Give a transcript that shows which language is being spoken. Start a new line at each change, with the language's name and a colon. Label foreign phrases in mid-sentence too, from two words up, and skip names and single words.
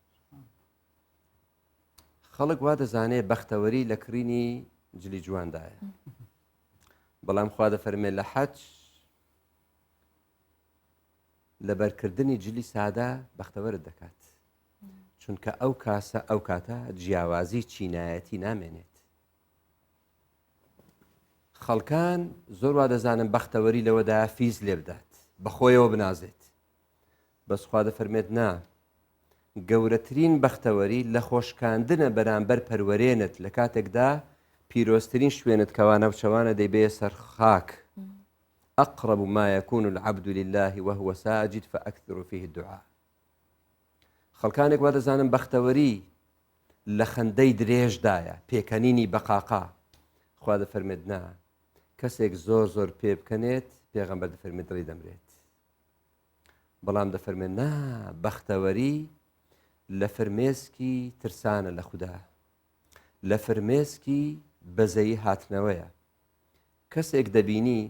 Central Kurdish: خەڵک وا دەزانێت بەختەوەری لە کڕینی جلی جواندایە بەڵام خوا دەفەرمێت لە حەج لە بەرکردنی جلی سادا بەختەوەرت دەکات چونکە ئەو کاسە ئەو کاتە جیاوازی چینایەتی نامێنێت خەڵکان زۆر وا دەزانن بەختەوەری لەوەدا فیز لێ بدات بەخۆیەوە بنازێت بەس خوا دەفەرمێت نا گەورەترین بەختەوەری لە خۆشکاندنە بەرامبەر پەروەرێنت لە کاتێکدا پیرۆستترین شوێنت کەوا ناوچەوانە دەیبێ سەر خاک
Arabic: أقرب ما يكون العبد لله وهو ساجد فأكثر فيه الدعاء
Central Kurdish: خەڵکانێک وا دەزانن بەختەوەری لە خەندەی درێژدایە پێکەنینی بەقاقا خوا دەفەرمێت نا کەسێک زۆر زۆر پێ بکەنێت پێغەمبەر دەفەرمێت دڵی دەمرێت بەڵام دەفەرمێت نا بەختەوەری لە فرمێسکی ترسانە لە خوددا لە فرمێسکی بەزەیی هاتنەوەیە کەسێک دەبینی